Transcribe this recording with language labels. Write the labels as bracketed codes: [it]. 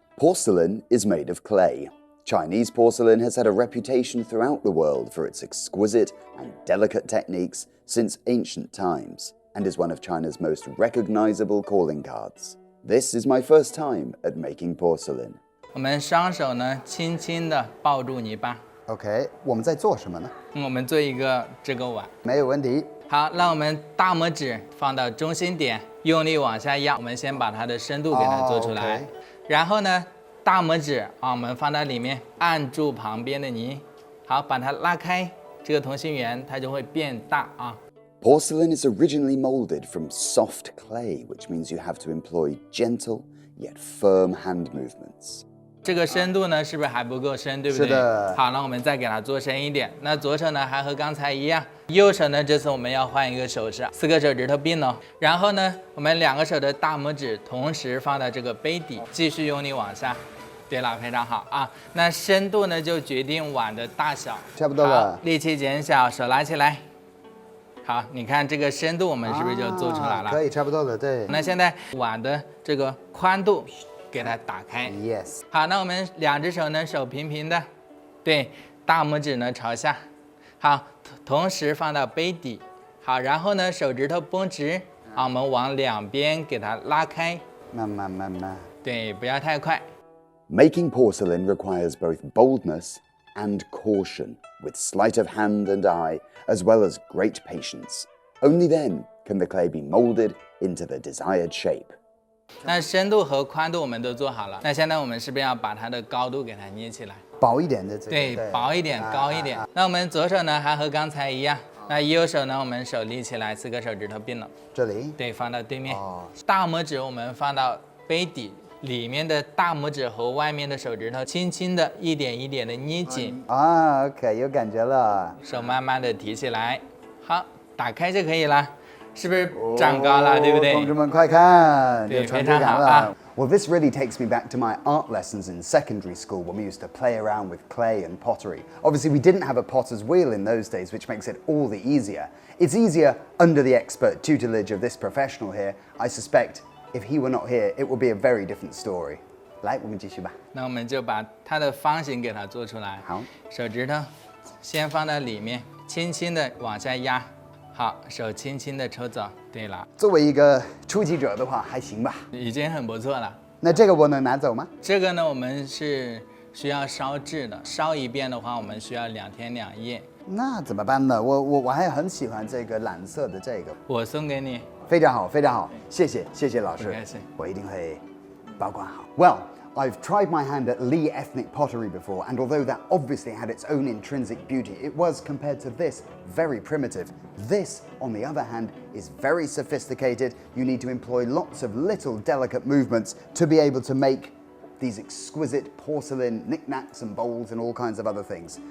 [en] Porcelain is made of clay. Chinese porcelain has had a reputation throughout the world for its exquisite and delicate techniques since ancient times, and is one of China's most recognizable calling cards. This is my first time at making porcelain. [zh] 我们双手呢，轻轻地抱住泥巴。 OK， 我们在做什么呢？我们做一个这个碗。没有问题。好，让我们大拇指放到中心点，用力往下压。我们先把它的深度给它做出来。然后呢，大拇指我们放到里面，按住旁边的泥，好，把它拉开，这个同心圆它就会变大啊。 [en] Porcelain is originally molded from soft clay, which means you have to employ gentle yet firm hand movements. [zh] 这个深度呢，是不是还不够深，对不对？是的。好，那我们再给它做深一点。那左手呢，还和刚才一样，右手呢，这次我们要换一个手势，4个手指头并拢。然后呢，我们2个手的大拇指同时放到这个杯底，继续用力往下。对了，非常好啊。那深度呢，就决定碗的大小。差不多了。力气减小，手拉起来。好，你看这个深度，我们是不是就做出来了？可以，差不多了，对。那现在碗的这个宽度。给它打开 [en] Yes。 [zh] 好，那我们2只手呢，手平平的，对，大拇指呢朝下，好，同时放到杯底，好，然后呢手指头绷直，我们往2边给它拉开，慢慢慢慢，对，不要太快。 [en] Making porcelain requires both boldness and caution, with sleight of hand and eye, as well as great patience. Only then can the clay be molded into the desired shape. [zh] 那深度和宽度我们都做好了，那现在我们是不是要把它的高度给它捏起来？薄一点的这个。对，薄一点，高一点。那我们左手呢，还和刚才一样。那右手呢，我们手立起来，4个手指头并拢。这里。对，放到对面。大拇指我们放到杯底，里面的大拇指和外面的手指头轻轻的一点一点的捏紧。 OK， 有感觉了。手慢慢的提起来，好，打开就可以了。是不是长高了，对不对？同志们快看，对，有成就感了。 [en] Well, this really takes me back to my art lessons in secondary school when we used to play around with clay and pottery. Obviously, we didn't have a potter's wheel in those days, which makes it all the easier. It's easier under the expert tutelage of this professional here. I suspect if he were not here, it would be a very different story. [zh] 来，我们继续吧。那我们就把它的方形给它做出来。好，手指头先放到里面，轻轻的往下压。好，手轻轻的抽走。对了，作为一个初级者的话，还行吧，已经很不错了。那这个我能拿走吗？这个呢，我们是需要烧制的，烧一遍的话，我们需要2天2夜。那怎么办呢？我还很喜欢这个蓝色的这个，我送给你。非常好，非常好，谢谢老师，不客气，我一定会保管好。 [en] Well, I've tried my hand at Li ethnic pottery before, and although that obviously had its own intrinsic beauty, it was, compared to this, very primitive. This, on the other hand, is very sophisticated. You need to employ lots of little delicate movements to be able to make these exquisite porcelain knickknacks and bowls and all kinds of other things.